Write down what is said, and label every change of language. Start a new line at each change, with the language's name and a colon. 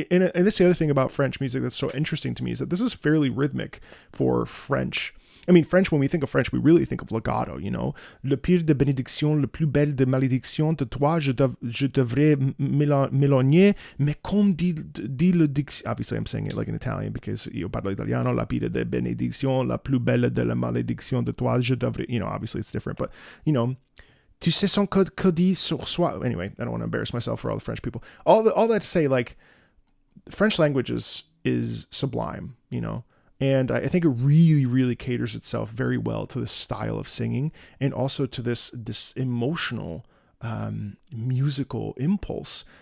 English: And this is the other thing about French music that's so interesting to me, is that this is fairly rhythmic for French. I mean, French, when we think of French, we really think of legato,
French: Le pire de bénédiction, le plus belle de malédiction, de toi, je devrais m'éloigner, mais comme dit le diction.
English: Obviously, I'm saying it like in Italian because
Italian: io parlo italiano.
French: La pire de bénédiction, la plus belle de la malédiction, de toi, je devrais,
English: obviously it's different, but,
French: tu sais son que dit sur soi.
English: Anyway, I don't want to embarrass myself for all the French people. All that to say, like, French language is sublime, and I think it really, really caters itself very well to this style of singing, and also to this emotional, musical impulse.